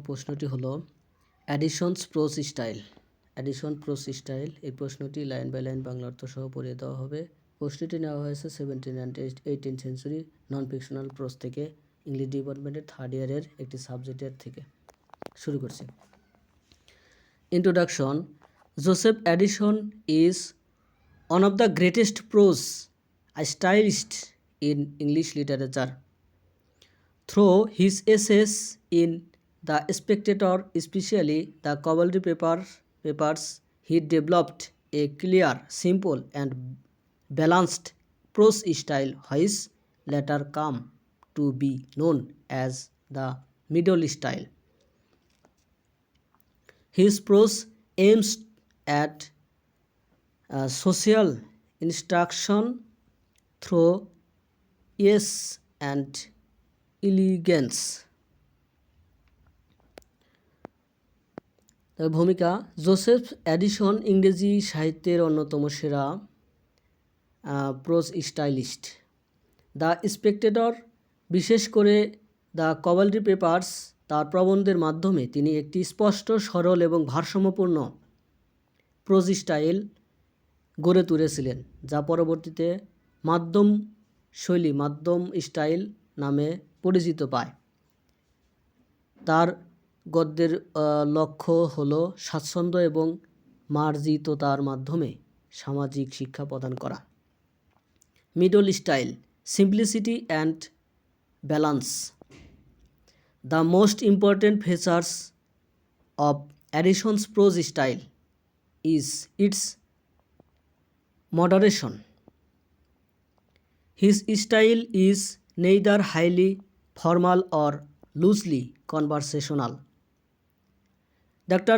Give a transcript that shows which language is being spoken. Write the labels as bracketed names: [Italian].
[Bangla] প্রশ্নটি হলো অ্যাডিশনস pros style. এই প্রশ্নটি লাইন বাই লাইন বাংলা অর্থ সহ পড়িয়ে দেওয়া হবে। প্রশ্নটি নেওয়া হয়েছে 17 and 18 century non fictional pros থেকে, ইংলিশ ডিপার্টমেন্টের 3rd ইয়ারের একটি সাবজেক্টের থেকে। শুরু করছি। Introduction. [English] Joseph Addison is one of the greatest prose stylists in English literature. Through his essays in The Spectator, especially the cavalry papers, he developed a clear, simple, and balanced prose style, which later come to be known as the middle style. His prose aims at social instruction through ease and elegance. [Bangla] ভূমিকা। Joseph Edison ইংরেজি সাহিত্যের অন্যতম সেরা pros stylist. The spectator, বিশেষ করে the Cavalry papers, তার প্রবন্ধের মাধ্যমে তিনি একটি স্পষ্ট, সরল এবং ভারসাম্যপূর্ণ প্রোজ স্টাইল গড়ে তুলেছিলেন, যা পরবর্তীতে মাধ্যম স্টাইল নামে পরিচিত পায়। তার গদ্যের লক্ষ্য হলো স্বাচ্ছন্দ্য এবং মার্জিততার মাধ্যমে সামাজিক শিক্ষা প্রদান করা। [English] Middle style, simplicity and balance. The most important features of Addison's prose style is its moderation. His style is neither highly formal or loosely conversational. Dr.